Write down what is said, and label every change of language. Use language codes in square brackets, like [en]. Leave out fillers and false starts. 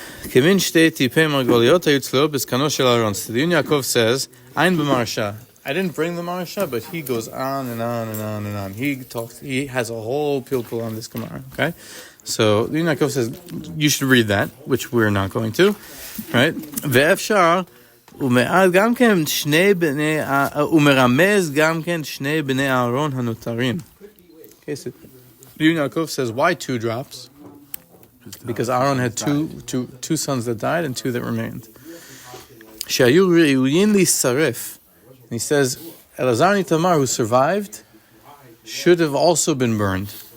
[he] כמין שתי טיפי מרגליות היו תלויות בזקנו של אהרון. [en] So the Yun Yaakov says, Ein b'marsha. I didn't bring the marsha, but he goes on and on and on and on. He has a whole pilpul on this Gemara, okay? So the Yun Yaakov says, you should read that, which we're not going to, right? [he] ואפשר, ומעל גם כן שני בני, ומרמז גם כן שני בני אהרון הנותרים. [en] Okay, so the Yun Yaakov says, why 2 drops? Because Aharon had two sons that died and 2 that remained. Shayu re'uyin lisaref. He says, Elazar and Tamar, who survived, should have also been burned.